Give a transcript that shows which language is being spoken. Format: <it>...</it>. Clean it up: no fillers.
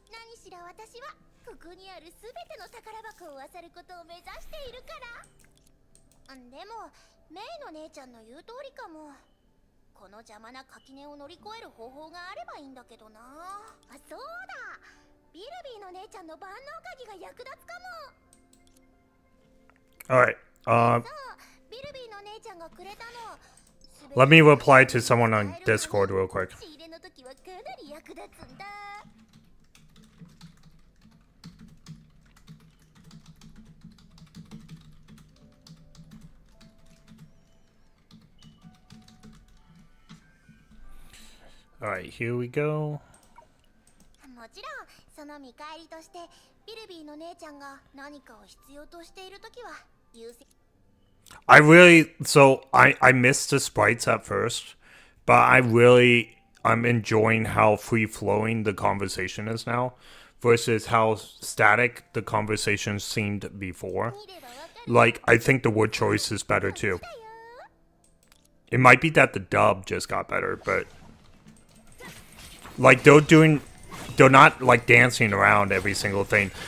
<ja>何しろ私はここにあるすべての宝箱を漁ることを目指しているからでもメイの姉ちゃんの言う通りかもこの邪魔な垣根を乗り越える方法があればいいんだけどなそうだビルビーの姉ちゃんの万能鍵が役立つかも</ja> <en>All right.</en> <ja>ビルビーの姉ちゃんがくれたの</ja> <en>Let me reply to someone on Discord real quick.</en> <ja>仕入れの時はかなり役立つんだ</ja> <en>Alright, here we go.</en> <ja>もちろんその見返りとしてビルビーの姉ちゃんが何かを必要としているときは優先</ja> <en>I missed the sprites at first, but I'm enjoying how free flowing the conversation is now versus how static the conversation seemed before. Like, I think the word choice is better too. It might be that the dub just got better, but like they're not like dancing around every single thing.</en>